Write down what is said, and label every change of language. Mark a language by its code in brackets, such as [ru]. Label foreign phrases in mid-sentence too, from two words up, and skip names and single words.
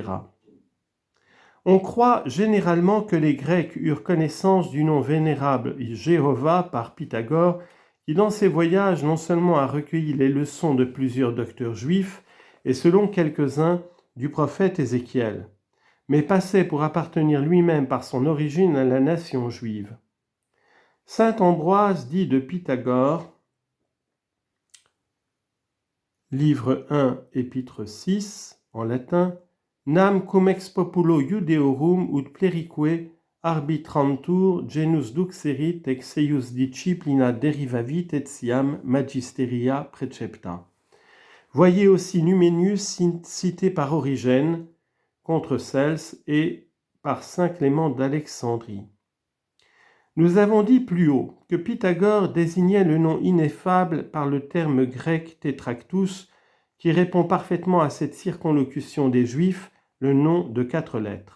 [fr] On croit généralement que les Grecs eurent connaissance du nom vénérable Jéhovah par Pythagore, qui dans ses voyages non seulement a recueilli les leçons de plusieurs docteurs juifs, et selon quelques-uns du prophète Ézéchiel, mais passait pour appartenir lui-même par son origine à la nation juive. Saint Ambroise dit de Pythagore, livre 1, épître 6, en latin, [la] Nam cum ex populo Iudeorum ut plerique arbitrantur genus duxerit ex eius disciplina derivavit et siam magisteria precepta. [fr] Voyez aussi Numenius cité par Origène contre Cels et par saint Clément d'Alexandrie. Nous avons dit plus haut que Pythagore désignait le nom ineffable par le terme grec tétractus, qui répond parfaitement à cette circonlocution des Juifs, le nom de 4 lettres.